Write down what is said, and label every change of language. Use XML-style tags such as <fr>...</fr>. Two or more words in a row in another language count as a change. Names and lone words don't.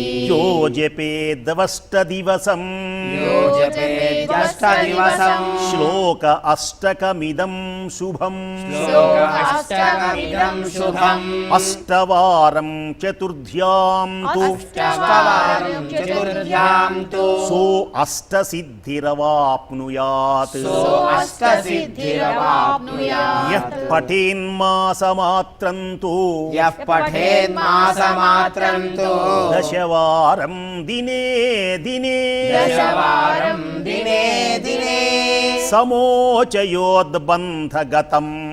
<sa>యో జపేదవష్టదివసం యో జపేదష్టదివసం శ్లోక అష్టకమిదం శుభం శ్లోక అష్టకమిదం శుభం అష్టవారం చతుర్ధ్యాం తు అష్టవారం చతుర్ధ్యాం कुर्यां तु సో అష్టసిద్ధిరవాప్నుయాత్ अष्टसिद्धिरवाप्नुयात् యః పఠేన్మాసమాత్రం తు यः पठेन्मासमात्रं तु దశవారం దినే దినే दशवारं दिने दिने సమోచయోద్బంధగతం</sa>